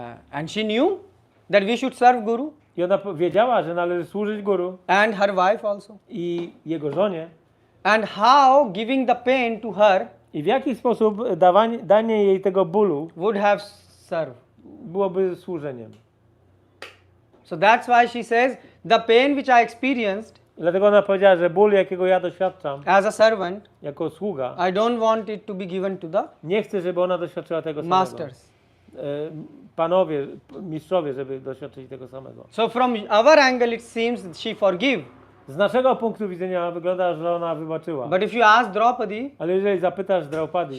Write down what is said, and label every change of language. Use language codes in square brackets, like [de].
[en] And she knew that we should serve Guru. [pl] I ona wiedziała, że należy służyć Guru. [en] And her wife also. [pl] I jego żonie. [en] And how giving the pain to her. [pl] I w jaki sposób danie jej tego bólu [en] would have served. [pl] Byłoby służeniem. [en] So that's why she says the pain which I experienced. [pl] Dlatego ona powiedziała, że ból, jakiego ja doświadczam, [en] as a servant, [pl] jako sługa, [en] I don't want it to be given to the [pl] nie chcę, żeby ona doświadczyła tego samego. [en] Masters. [pl] Panowie, mistrzowie, żeby doświadczyli tego samego. [en] So from our angle it seems that she forgive. [pl] Z naszego punktu widzenia wygląda, że ona wybaczyła. [en] But if you ask Draupadi, [pl] ale jeżeli zapytasz Draupadi,